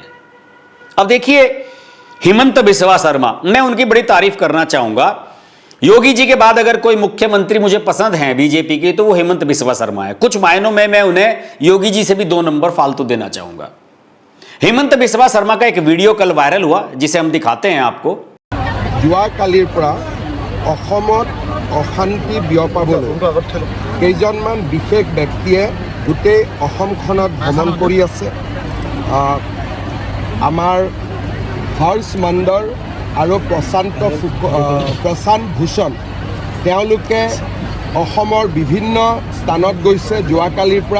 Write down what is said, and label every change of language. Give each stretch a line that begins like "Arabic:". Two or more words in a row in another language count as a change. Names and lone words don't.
Hindi: अब देखिए हेमंत बिस्वा शर्मा, मैं उनकी बड़ी तारीफ करना चाहूंगा। योगी जी के बाद अगर कोई मुख्यमंत्री मुझे पसंद है बीजेपी की तो वो हेमंत बिस्वा शर्मा है। कुछ मायनों में मैं उन्हें योगी जी से भी 2 नंबर फालतू देना चाहूंगा। हेमंत बिस्वा शर्मा का एक वीडियो कल वायरल हुआ जिसे हम दिखाते हैं आपको।
Assamese: যোৱাকালিৰ পৰা অসমত অশান্তি বিয়পাবলৈ কেইজনমান বিশেষ ব্যক্তিয়ে গোটেই অসমখনত ভ্ৰমণ কৰি আছে। আমাৰ হৰ্ষ মণ্ডল আৰু প্ৰশান্ত ভূষণ তেওঁলোকে অসমৰ বিভিন্ন স্থানত গৈছে যোৱাকালিৰ পৰা।